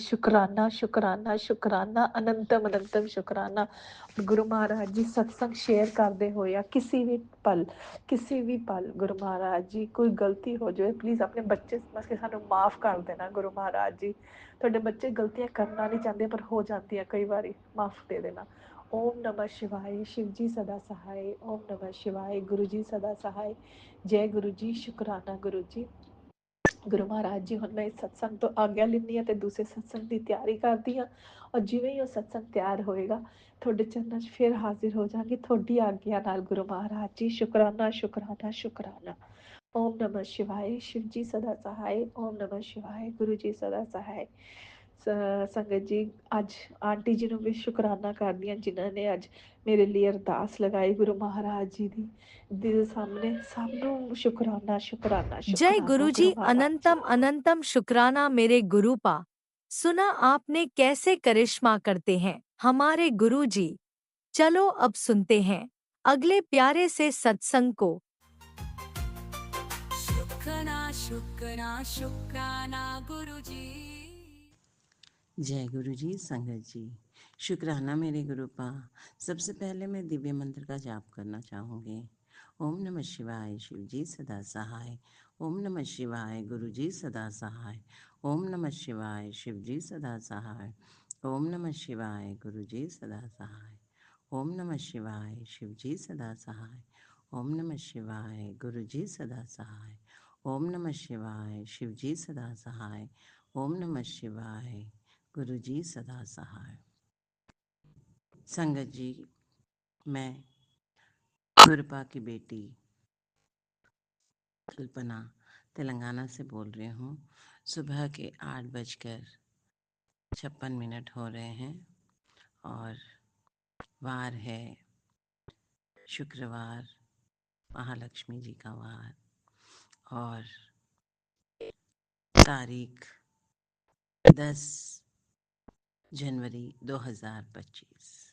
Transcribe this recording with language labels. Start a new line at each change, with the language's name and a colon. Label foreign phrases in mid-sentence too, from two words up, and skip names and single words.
Punjabi: ਸ਼ੁਕਰਾਨਾ ਸ਼ੁਕਰਾਨਾ ਸ਼ੁਕਰਾਨਾ ਅਨੰਤਮ ਅਨੰਤਮ ਸ਼ੁਕਰਾਨਾ। ਗੁਰੂ ਮਹਾਰਾਜ ਜੀ ਸਤਸੰਗ ਸ਼ੇਅਰ ਕਰਦੇ ਹੋਏ ਆ ਕਿਸੇ ਵੀ ਪਲ ਗੁਰੂ ਮਹਾਰਾਜ ਜੀ ਕੋਈ ਗਲਤੀ ਹੋ ਜਾਵੇ ਪਲੀਜ਼ ਆਪਣੇ ਬੱਚੇ ਸਮਝ ਕੇ ਸਾਨੂੰ ਮਾਫ ਕਰ ਦੇਣਾ ਗੁਰੂ ਮਹਾਰਾਜ ਜੀ। ਤੁਹਾਡੇ ਬੱਚੇ ਗਲਤੀਆਂ ਕਰਨਾ ਨਹੀਂ ਚਾਹੁੰਦੇ ਪਰ ਹੋ ਜਾਂਦੀਆਂ ਕਈ ਵਾਰੀ, ਮਾਫ ਦੇ ਦੇਣਾ।
Hindi: ओम नमः शिवाय, शिव जी सदा सहाय। ओम नमः शिवाय, गुरु जी सदा सहाय। जय गुरु जी, शुकराना गुरु जी।
Punjabi: ਗੁਰੂ ਮਹਾਰਾਜ ਜੀ ਹੁਣ ਮੈਂ ਇਸ ਸਤਸੰਗ ਤੋਂ ਆਗਿਆ ਲੈਂਦੀ ਹਾਂ ਤੇ ਦੂਸਰੇ ਸਤਸੰਗ ਦੀ ਤਿਆਰੀ ਕਰਦੀ ਹਾਂ, ਔਰ ਜਿਵੇਂ ਹੀ ਉਹ ਸਤਸੰਗ ਤਿਆਰ ਹੋਏਗਾ ਤੁਹਾਡੇ ਚਰਨਾਂ 'ਚ ਫਿਰ ਹਾਜ਼ਰ ਹੋ ਜਾਵਾਂਗੀ ਤੁਹਾਡੀ ਆਗਿਆ ਨਾਲ ਗੁਰੂ ਮਹਾਰਾਜ ਜੀ। ਸ਼ੁਕਰਾਨਾ ਸ਼ੁਕਰਾਨਾ ਸ਼ੁਕਰਾਨਾ।
Hindi: ਓਮ ਨਮः शिवाय, शिव जी सदा सहाय। ओम नमः शिवाय, गुरु जी सदा सहाय।
Punjabi: ਸੰਗਤ ਜੀ ਅੱਜ ਆਂਟੀ ਜੀ ਨੂੰ ਵੀ ਸ਼ੁਕਰਾਨਾ ਕਰਦੀ ਹਾਂ ਜਿਨ੍ਹਾਂ ਨੇ ਅੱਜ ਮੇਰੇ ਲਈ ਅਰਦਾਸ ਲਗਾਈ ਗੁਰੂ ਮਹਾਰਾਜ ਜੀ ਦੀ ਦੇ ਸਾਹਮਣੇ। ਸਭ ਨੂੰ ਸ਼ੁਕਰਾਨਾ ਸ਼ੁਕਰਾਨਾ
Hindi: जय
Punjabi: ਸ਼ੁਕਰਾਨਾ
Hindi: गुरु जी, गुरु महाराज जी। अनंतम अनंतम शुक्राना मेरे गुरुपा। सुना आपने कैसे करिश्मा करते हैं हमारे गुरु जी। चलो अब सुनते हैं अगले प्यारे से सत्संग को। शुक्राना शुक्राना शुक्राना गुरु जी। जय गुरु जी। संगत जी शुक्राना मेरे गुरुपा। सबसे पहले मैं दिव्य मंत्र का जाप करना चाहूँगी। ओम नमः शिवाय, शिव जी सदा सहाय। ओम नमः शिवाय, गुरु जी सदा सहाय। ओम नमः शिवाय, शिव जी सदा सहाय। ओम नमः शिवाय, गुरु जी सदा सहाय। ओम नमः शिवाय, शिव जी सदा सहाय। ओम नमः शिवाय, गुरु जी सदा सहाय। ओम नमः शिवाय, शिवजी सदा सहाय। ओम नमः शिवाय, गुरुजी सदा सहाय। संगत जी, मैं गुरुपा की बेटी कल्पना तेलंगाना से बोल रही हूँ। सुबह के 8:56 हो रहे हैं और वार है शुक्रवार, महालक्ष्मी जी का वार, और तारीख 10 जनवरी 2025।